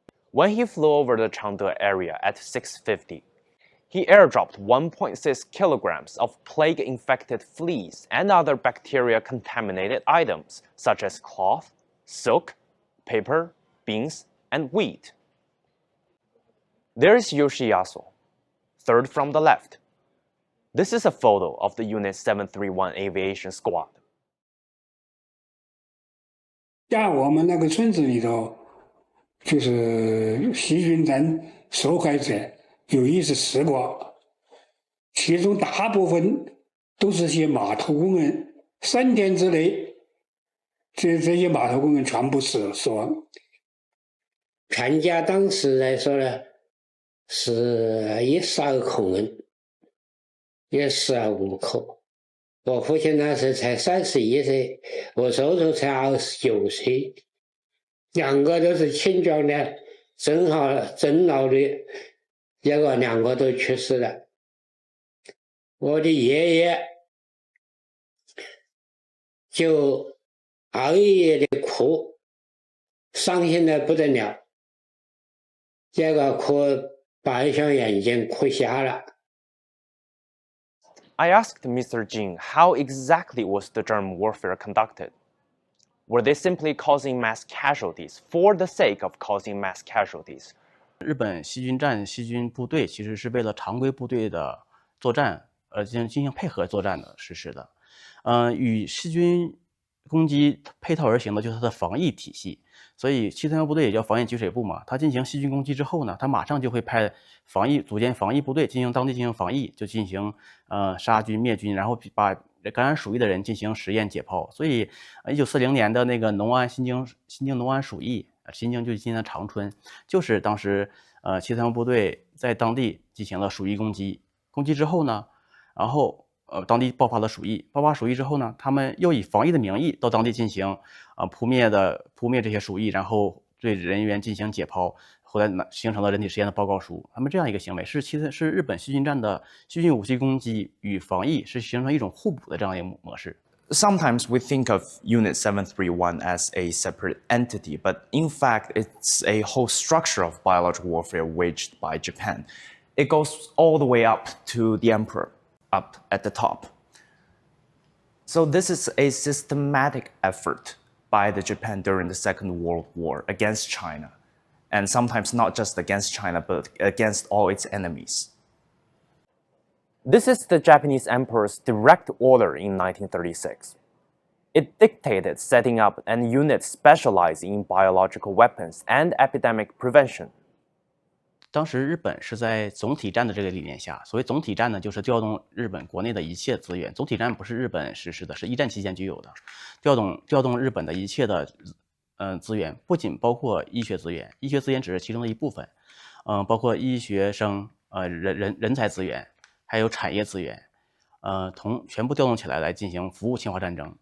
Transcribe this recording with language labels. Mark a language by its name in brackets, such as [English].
[English] When he flew over the Changde area at 6:50, he airdropped 1.6 kilograms of plague-infected fleas and other bacteria-contaminated items such as cloth, silk, paper, beans, and wheat. There is Yoshiyasu, third from the left. This is a photo of the Unit 731 aviation squad. [Chinese] 在我们那个村子里头，就是细菌战受害者有10个，其中大部分都是些码头工人。 3天之内，这些码头工人全部死亡。全家当时来说呢，是12口人，也12口。我父亲那时才31岁，我叔叔才29岁，2个都是亲眷的，正好正老的，结果2个都去世了。我的爷爷就熬夜的哭，伤心的不得了，结果哭把一双眼睛哭瞎了。 [English] I asked Mr. Jing how exactly was the German warfare conducted. Were they simply causing mass casualties for the sake of causing mass casualties? [Chinese] 日本细菌部队其实是为了常规部队的作战进行配合作战的实施的。与细菌攻击配套而行的就是它的防疫体系。所以731部队也叫防疫给水部嘛，它进行细菌攻击之后呢，它马上就会派组建防疫部队当地进行防疫，就进行杀菌灭菌，然后把感染鼠疫的人进行实验解剖。所以1940年的那个新京农安鼠疫，新京就是今天的长春，就是当时731部队在当地进行了鼠疫攻击之后呢，然后当地爆发了鼠疫，之后呢，他们又以防疫的名义到当地进行扑灭这些鼠疫，然后对人员进行解剖，后来形成了人体实验的报告书。他们这样一个行为是日本细菌战的细菌武器攻击与防疫是形成一种互补的这样一个模式。 [English] Sometimes we think of Unit 731 as a separate entity, but in fact it's a whole structure of biological warfare waged by Japan. It goes all the way up to the emperor, up at the top. So this is a systematic effort by the Japan during the Second World War against China, and sometimes not just against China, but against all its enemies. This is the Japanese emperor's direct order in 1936. It dictated setting up an unit specialized in biological weapons and epidemic prevention. [Chinese] 当时日本是在总体战的这个理念下，所谓总体战呢，就是调动日本国内的一切资源。总体战不是日本实施的，是一战期间具有的，调动日本的一切的资源，不仅包括医学资源，医学资源只是其中的一部分，包括医学生人才资源，还有产业资源，全部调动起来进行服务侵华战争。